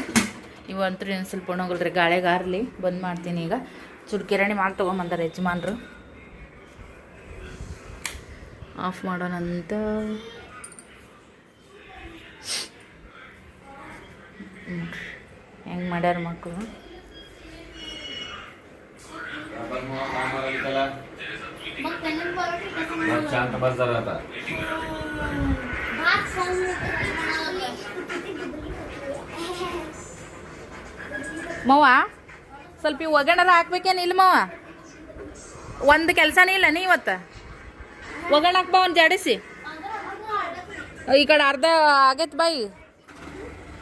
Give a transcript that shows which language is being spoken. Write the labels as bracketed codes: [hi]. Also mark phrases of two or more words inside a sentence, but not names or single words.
[kn] ಇವಂತೂ ಇನ್ನೊಂದು ಸ್ವಲ್ಪ ಒಣಗಲ್ರಿ, ಗಾಳಿಗಾರಲಿ ಬಂದ್ ಮಾಡ್ತೀನಿ. ಈಗ ಚೂರು ಕಿರಾಣಿ ಮಾಡಿ ತೊಗೊಂಬಂದಾರೆ ಯಜಮಾನ್ರು. ಆಫ್ ಮಾಡೋಣಂತ. ಹೆಂಗೆ ಮಾಡ್ಯಾರ ಮಕ್ಕಳು. [mr] शांत बस जरा आता. [kn] ಮವ್ವ ಸ್ವಲ್ಪ ಈ ಒಗ್ಗರಣೆ ಹಾಕ್ಬೇಕೇನು? ಇಲ್ಲ ಮವ್ವ, ಒಂದು ಕೆಲಸನೇ ಇಲ್ಲ ನೀ ಇವತ್ತು. ಒಗ್ಗರಣೆ ಹಾಕ್ಬಾ, ಒಂದು ಜಾಡಿಸಿ. ಈ ಕಡೆ ಅರ್ಧ ಆಗೈತೆ ಬಾಯಿ.